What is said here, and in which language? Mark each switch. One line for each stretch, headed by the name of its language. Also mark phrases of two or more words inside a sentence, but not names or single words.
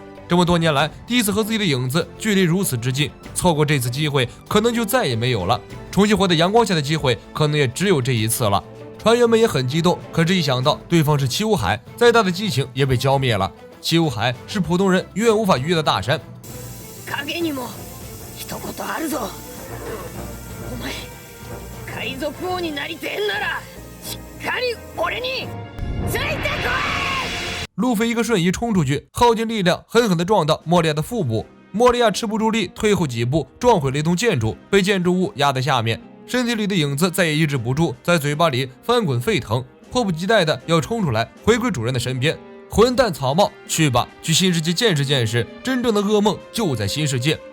Chinese: 这么多年来，第一次和自己的影子距离如此之近，错过这次机会，可能就再也没有了。重新活在阳光下的机会，可能也只有这一次了。船员们也很激动，可是一想到对方是七武海，再大的激情也被浇灭了。七武海是普通人永远无法逾越的大山。
Japanese: 影にも一言あるぞ。お前海賊王になりてえんならしっかり俺についてこい！
Chinese: 路飞一个瞬移冲出去，耗尽力量，狠狠地撞到莫利亚的腹部。莫利亚持不住力，退后几步，撞毁了一栋建筑，被建筑物压在下面。身体里的影子再也抑制不住，在嘴巴里翻滚沸腾，迫不及待地要冲出来，回归主人的身边。混蛋草帽，去吧，去新世界见识见识，真正的噩梦就在新世界。